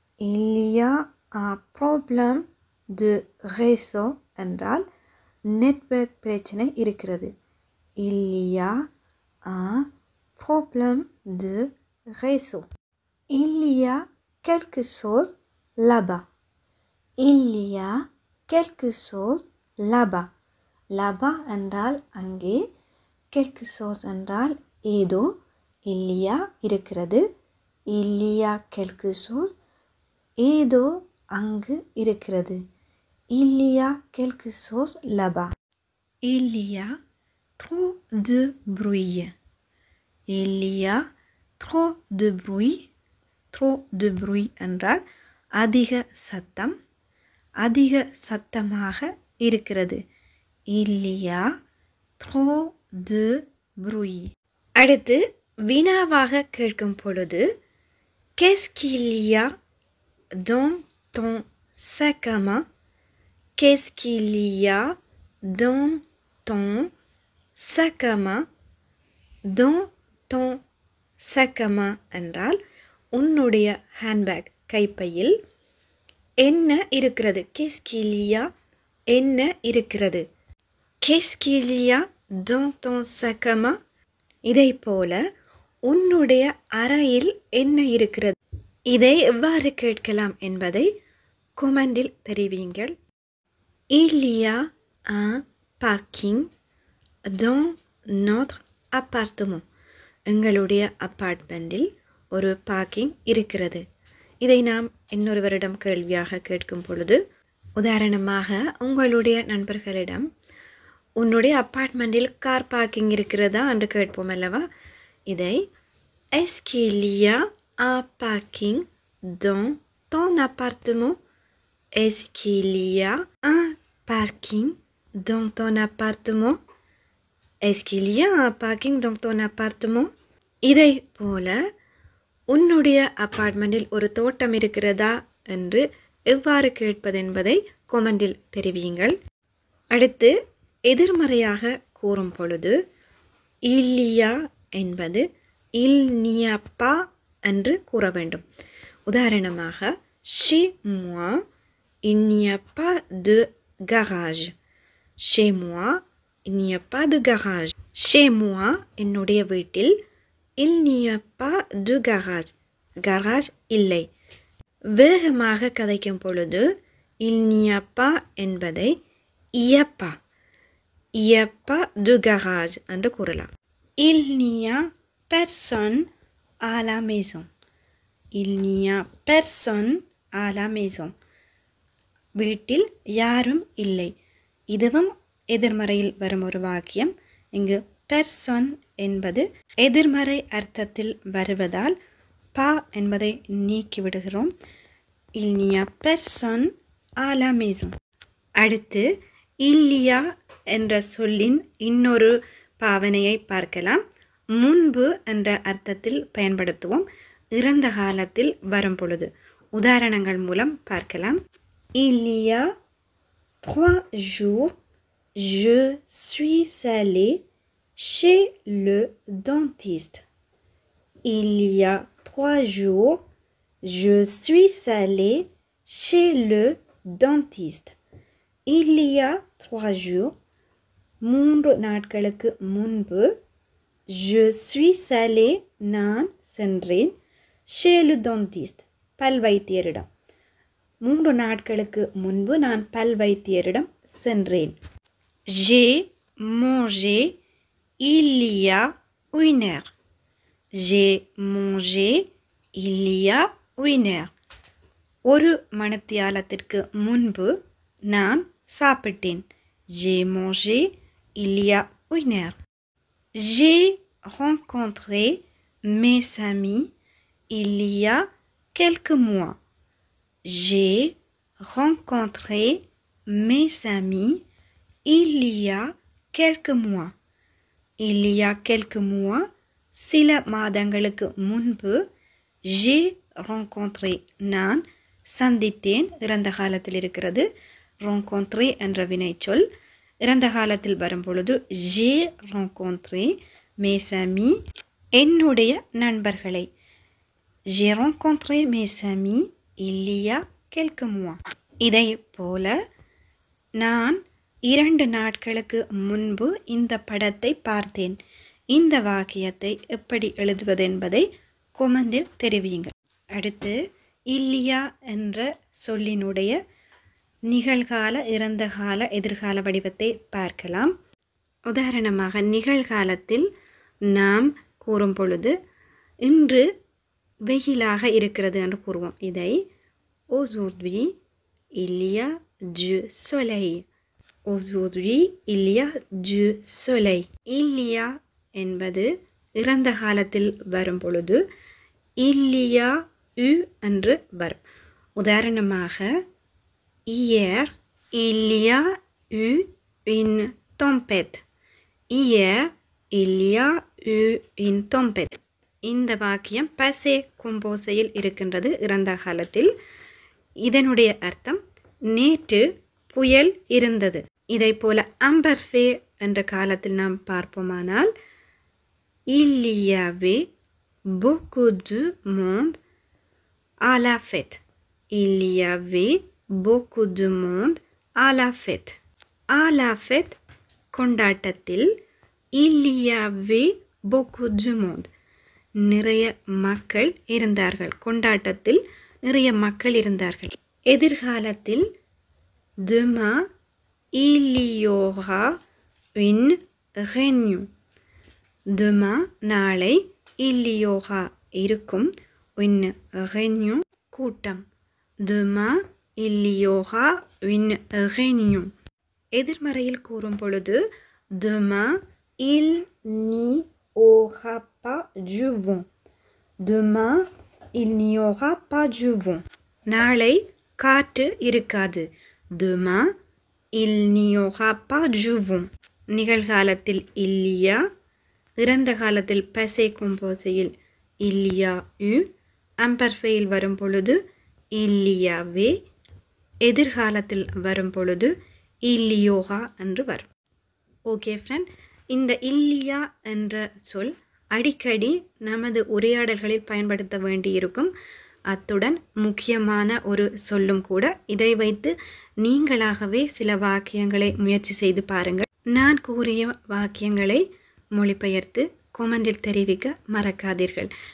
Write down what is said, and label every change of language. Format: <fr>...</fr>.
<fr>Il y a un problème de réseau</fr> <ta>என்றால் network பிரச்சனை இருக்கிறது.</ta> <fr>Il y a un problème de réseau. Il y a quelque chose là-bas. Il y a quelque chose là-bas. Là-bas</fr> <ta>என்றால் அங்கே,</ta> <fr>quelque chose</fr> <ta>என்றால் ஏதோ.</ta> <fr>Il y a</fr> <ta>இருக்கிறது.</ta> <fr>Il y a quelque chose</fr> <ta>ஏதோ அங்கு இருக்கிறது.</ta> <fr>Il y a quelque chose là-bas. Il y a trop de bruit. Il y a trop de bruit. Trop de bruit</fr> <ta>என்றால் அதிக சத்தம், அதிக சத்தமாக இருக்கிறது.</ta> <fr>Il y a trop de bruit.</fr> <ta>அடுத்து வினாவாக கேட்கும் பொழுது</ta> <fr>qu'est-ce qu'il y a dans ton sac à main? Qu'est-ce qu'il y a dans ton sac à main? Dans ton sac à main</fr> <ta>என்றால் உன்னுடைய ஹேண்ட்பேக் கைப்பையில் என்ன இருக்கிறது.</ta> <fr>qu'est-ce qu'il y a</fr> <ta>என்ன இருக்கிறது.</ta> <fr>qu'est-ce qu'il y a dans ton sac à main?</fr> <ta>இதை போல உன்னுடைய அறையில் என்ன இருக்கிறது. இதை எவ்வாறு கேட்கலாம் என்பதை கொமெண்டில் தெரிவியுங்கள்.</ta> <fr>Il y a un parking dans notre appartement.</fr> <ta>எங்களுடைய அப்பார்ட்மெண்டில் ஒரு பார்க்கிங் இருக்கிறது. இதை நாம் இன்னொருவரிடம் கேள்வியாக கேட்கும் பொழுது, உதாரணமாக உங்களுடைய நண்பர்களிடம் உன்னுடைய அப்பார்ட்மெண்டில் கார் பார்க்கிங் இருக்கிறதா என்று கேட்போம் அல்லவா. இதை</ta> <fr>est-ce qu'il y a un parking dans ton appartement? Est-ce qu'il y a un parking dans ton appartement? Est-ce qu'il y a un parking dans ton appartement?</fr> <ta>இதை போல உன்னுடைய அப்பார்ட்மெண்டில் ஒரு தோட்டம் இருக்கிறதா என்று எவ்வாறு கேட்பது என்பதை கொமெண்டில் தெரிவியுங்கள். அடுத்து எதிர்மறையாக கூறும் பொழுது</ta> <fr>il y a</fr> <ta>என்பது</ta> <fr>il n'y a pas</fr> <ta>என்று கூற வேண்டும். உதாரணமாக</ta> <fr>chez moi il n'y a pas de garage. Chez moi il n'y a pas de garage. Chez moi</fr> <ta>என்னுடைய வீட்டில்</ta> <fr>il n'y a pas de garage. garage</fr> <ta>இல்லை. வேகமாக கதைக்கும் பொழுது</ta> <fr>il n'y a pas</fr> <ta>என்பதை</ta> <fr>il y a pas. il y a pas de garage</fr> <ta>என்று கூறலாம்.</ta> <fr>il n'y a personne à la maison. il n'y a personne à la maison.</fr> <ta>வீட்டில் யாரும் இல்லை. இதுவும் எதிர்மறையில் வரும் ஒரு வாக்கியம். இங்கு person என்பது எதிர்மறை அர்த்தத்தில் வருவதால் பா என்பதை நீக்கிவிடுகிறோம்.</ta> <fr>il n'y a personne à la maison.</fr> <ta>அடுத்து</ta> <fr>il y a</fr> <ta>என்ற சொல்லின் இன்னொரு பாவனையை பார்க்கலாம். முன்பு என்ற அர்த்தத்தில் பயன்படுத்துவோம். இறந்த காலத்தில் வரும் பொழுது உதாரணங்கள் மூலம் பார்க்கலாம்.</ta> <fr>il y a 3 jours je suis allé chez le dentiste. il y a 3 jours je suis allé chez le dentiste. il y a 3 jours</fr> <ta>3 நாட்களுக்கு முன்பு</ta> <fr>je suis allé</fr> <ta>நான் சென்றேன்</ta> <fr>chez le dentiste</fr> <ta>பல் வைத்தியரிடம். 3 நாட்களுக்கு முன்பு நான் பல் வைத்தியரிடம் சென்றேன்.</ta> <fr>j'ai mangé il y a 1 heure. j'ai mangé il y a 1 heure.</fr> <ta>ஒரு மணித்தியாலத்திற்கு முன்பு நான் சாப்பிட்டேன்.</ta> <fr>j'ai mangé il y a 1 heure. j'ai rencontré mes amis il y a quelques mois. j'ai rencontré mes amis il y a quelques mois. il y a quelques mois</fr> <ta>சில மாதங்களுக்கு முன்பு</ta> <fr>j'ai rencontré</fr> <ta>நான் சந்தித்தேன் இறந்த காலத்தில் இருக்கிறது. rencontré என்ற வினைச்சொல் இறந்த காலத்தில் வரும் பொழுது</ta> <fr>j'ai rencontré mes amis</fr> <ta>என்னுடைய நண்பர்களை.</ta> <fr>j'ai rencontré mes amis il y a quelques mois.</fr> <ta>இதை போல நான் 2 நாட்களுக்கு முன்பு இந்த படத்தை பார்த்தேன். இந்த வாக்கியத்தை எப்படி எழுதுவது என்பதை கொமெண்டில் தெரிவியுங்கள். அடுத்து</ta> <fr>il y a</fr> <ta>என்ற சொல்லினுடைய நிகழ்கால இறந்த கால எதிர்கால வடிவத்தை பார்க்கலாம். உதாரணமாக நிகழ்காலத்தில் நாம் கூறும் பொழுது இன்று வெயிலாக இருக்கிறது என்று கூறுவோம். இதை</ta> <fr>aujourd'hui il y a du soleil. aujourd'hui il y a du soleil. il y a</fr> <ta>என்பது இறந்த காலத்தில் வரும் பொழுது</ta> <fr>il y a eu</fr> <ta>என்று வரும். உதாரணமாக</ta> <fr>hier il y a eu une tempête. hier il y a eu une tempête.</fr> <ta>இந்த வாக்கியம் passé composeயில் இருக்கின்றது இறந்த காலத்தில். இதனுடைய அர்த்தம் நேற்று புயல் இருந்தது. இதை போல imparfait என்ற காலத்தில் நாம் பார்ப்போமானால்</ta> <fr>il y avait beaucoup de monde à la fête. il y avait beaucoup de monde à la fête. à la fête</fr> <ta>கொண்டாட்டத்தில்</ta> <fr>il y avait beaucoup de monde</fr> <ta>நிறைய மக்கள் இருந்தார்கள். கொண்டாட்டத்தில் நிறைய மக்கள் இருந்தார்கள். எதிர்காலத்தில்</ta> <fr>demain il y aura une réunion. demain</fr> <ta>நாளை</ta> <fr>il y aura</fr> <ta>இருக்கும்</ta> <fr>une réunion</fr> <ta>கூட்டம்.</ta> <fr>demain il y aura une réunion.</fr> <ta>எதிர்மறையில் கூறும் பொழுது</ta> <fr>demain il n'y aura pas du vent. demain il n'y aura pas du vent.</fr> <ta>நாளை காற்று இருக்காது.</ta> <fr>demain il n'y aura pas du vent.</fr> <ta>நிகழ்காலத்தில்</ta> <fr>il y a,</fr> <ta>இறந்த காலத்தில் passé composeயில்</ta> <fr>il y a eu,</fr> <ta>imparfaitயில் வரும் பொழுது</ta> <fr>il y avait,</fr> <ta>எதிர்காலத்தில் வரும் பொழுது</ta> <fr>il y aura</fr> <ta>என்று வரும். ஓகே ஃப்ரெண்ட், இந்த இல்லியா என்ற சொல் அடிக்கடி நமது உரையாடல்களில் பயன்படுத்த வேண்டியிருக்கும். அத்துடன் முக்கியமான ஒரு சொல்லும் கூட. இதை வைத்து நீங்களாகவே சில வாக்கியங்களை முயற்சி செய்து பாருங்கள். நான் கூறிய வாக்கியங்களை மொழிபெயர்த்து கொமெண்டில் தெரிவிக்க மறக்காதீர்கள்.</ta>